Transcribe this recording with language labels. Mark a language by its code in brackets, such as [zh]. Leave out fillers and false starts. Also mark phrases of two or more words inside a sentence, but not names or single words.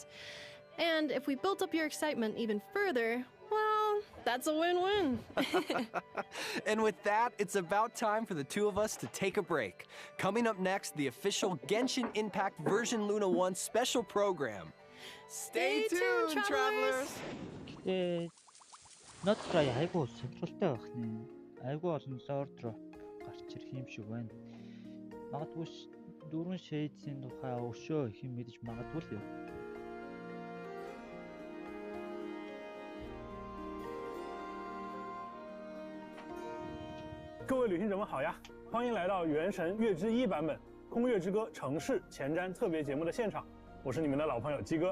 [en] And if we built up your excitement even further, well, that's a win-win. And with that, it's about time for the two of us to take a break. Coming up next, the official Genshin Impact version Luna 1 special program. Stay tuned, travelers! [mn] Гэтэ Nodcry айгуу сонирхолтой байх нэ. Айгуу олон [en] lore drop [mn] гарч ирэх юм шиг байна. Магадгүй дөрвөн shades-ийн тухай өшөө их юм мэдэж магадгүй л юу. [zh] 各位旅行者们好呀，欢迎来到《原神月之一》版本《空月之歌城市前瞻》特别节目的现场，我是你们的老朋友鸡哥。